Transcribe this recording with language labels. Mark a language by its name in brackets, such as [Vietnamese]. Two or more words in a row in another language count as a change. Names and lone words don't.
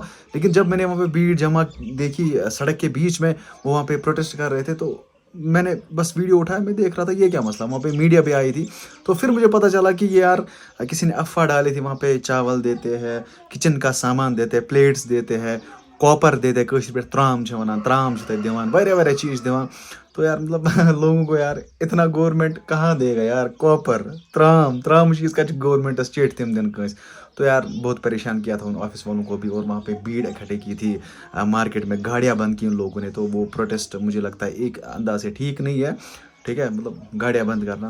[Hindi] लेकिन जब मैंने वहाँ पे भीड़ जमा देखी सड़क के बीच में, वो वहाँ पे प्रोटेस्ट कर रहे थे, तो मैंने बस वीडियो उठाया, मैं देख रहा था ये क्या मसला। वहाँ पे मीडिया भी आई थी, तो फिर मुझे पता चला कि ये यार किसी ने अफवाह डाली थी। वहाँ पे चावल देते हैं, किचन का सामान देते हैं, प्लेट्स देते हैं, कॉपर देते हैं, [Kashmiri] पे त्राम वन त्राम दिवान वारिया चीज़ दिवान। [Hindi] तो यार मतलब लोगों को यार इतना गवर्नमेंट कहाँ देगा यार, कॉपर [Kashmiri] त्राम त्राम चीज़ का गवर्नमेंट स्टेट तम दिन कंस। [Hindi] तो यार बहुत परेशान किया था उन ऑफिस वालों को भी, और वहाँ पे भीड़ इकट्ठे की थी मार्केट में, गाड़ियाँ बंद की उन लोगों ने। तो वो प्रोटेस्ट मुझे लगता है एक अंदाज से ठीक नहीं है, ठीक है, मतलब गाड़ियाँ बंद करना।